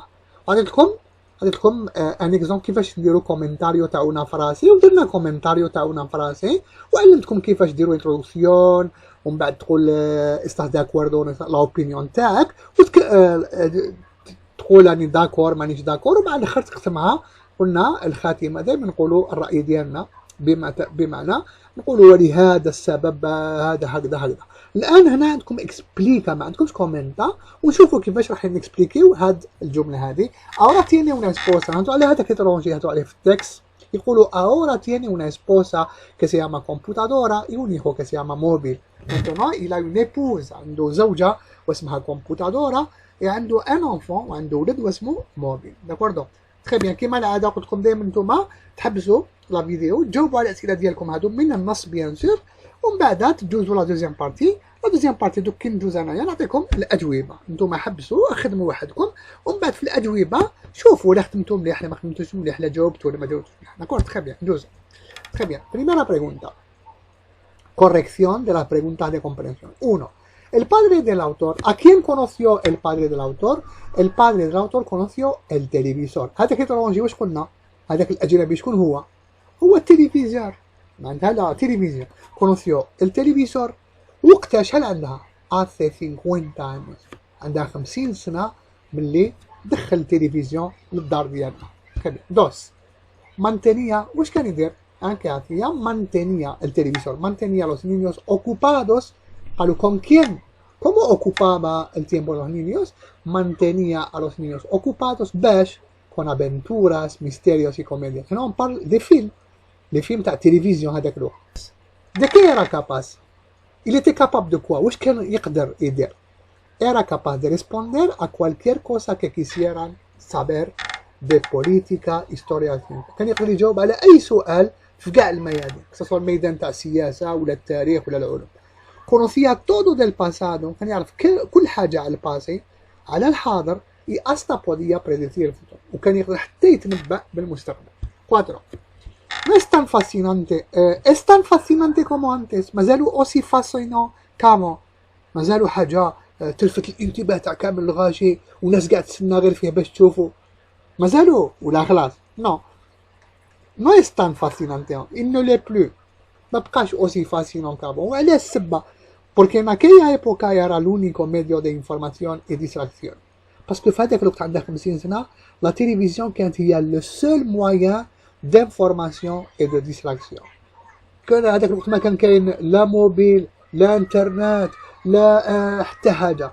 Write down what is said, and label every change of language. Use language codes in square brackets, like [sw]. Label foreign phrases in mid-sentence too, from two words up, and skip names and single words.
[ar] عطيت لكم ان اكزومبل كيفاش نديرو كومنتاريو تاعنا فراسي ودرنا كومنتاريو تاعنا فراسي وعلمتكم كيفاش ديروا انتروداكسيون ومن بعد تقول استاذ داكوردو [es] la opinión [ar] تاعك تقول راني داكور مانيش داكور ومع الاخر تختمها. قلنا الخاتمه دائما نقولوا الراي ديالنا بمعنى نقولوا ولهذا السبب هذا هكذا. الان هنا عندكم اكسبليكا ما عندكمش كومنتا ونشوفوا كيفاش راح نكسبليكيو هاد الجمله هذه. [es] ahora tiene una esposa. [ar] هانتو على هذاك الترونجي هانتو عليه في التكست يقولوا [es] ahora tiene una esposa que se llama computadora y un hijo que se llama móvil. [fr] Maintenant il a une épouse [ar] عنده زوجة واسمها computadora وعنده [fr] un enfant [ar] وعنده ولد واسمه móvil. [fr] d'accord très bien. [ar] كيما العادة قلت لكم دائما نتوما تحبسوا [fr] la vidéo [ar] تجاوبوا على الأسئلة ديالكم هادو من النص [fr] bien sûr [ar] ومن بعد تجوزوا [fr] la deuxième partie. la deuxième partie [ar] دوك كي ندوز انايا نعطيكم الأجوبة. نتوما حبسوا خدموا وحدكم ومن بعد في الأجوبة شوفوا لا خدمتوا مليح لا ما خدمتوش مليح لا جاوبتوا ولا ما جاوبتوش مليح. [fr] d'accord très bien ندوزو. Très bien. [es] Primera pregunta. Corrección de las preguntas de comprensión. 1. El padre del autor. ¿A quién conoció el padre del autor? El padre del autor conoció el televisor. [ar] هذاك الترونجي واش قلنا؟ هذاك الأجنبي شكون هو؟ هو التلفزيون. [fr] معناتها la télévision. [es] conoció el televisor. [ar] وقتها شحال عندها؟ [es] hace 50 años. [ar] عندها 50 سنة ملي دخل التلفزيون للدار ديالنا. [fr] Très bien. 2. [es] mantenía. [ar] واش كان يدير؟ [es] ¿Qué hacía? Mantenía el televisor, mantenía a los niños ocupados. ¿Con quién? ¿Cómo ocupaba el tiempo de los niños? Mantenía a los niños ocupados, باش con aventuras, misterios y comedias. No, [fr] on parle de films. Les films [ar] تاع التلفزيون هذاك الوقت. [es] De qué era capaz? [fr] Il était capable de quoi? [ar] واش كان يقدر يدير؟ [es] Era capaz de responder a cualquier cosa que quisieran saber de política, historia. [ar] كان يقدر يجاوب على أي سؤال في كاع الميادين سواء الميدان تاع السياسة ولا التاريخ ولا العلوم. [es] conocía todo del pasado. [ar] كان يعرف كل حاجة على الباسي على الحاضر [es] y hasta podía predecir el futuro. [ar] وكان يقدر حتى يتنبأ بالمستقبل. 4. [es] No es tan fascinante. Es tan fascinante como antes. [fr] مازالوا aussi fascinant كامو. [ar] مازالوا حاجة تلفت الانتباه تاع كامل الغاشي وناس قاعد تستنى غير فيه باش تشوفوا. مازالو ولا خلاص؟ [es] no no es tan fascinante, [fr] il ne l'est plus، [ar] ما بقاش [fr] aussi fascinant qu'avant. [ar] وعلاش السبه؟ [es] porque en aquella época era el único medio de información y distracción, باسكو [ar] في هذاك الوقت عندها 50 سنه [fr] la télévision [ar] كانت هي [fr] le seul moyen d'information et de distraction. [ar] كان هذاك الوقت ما كان كاين لا موبيل لا انترنت لا حتى حاجه.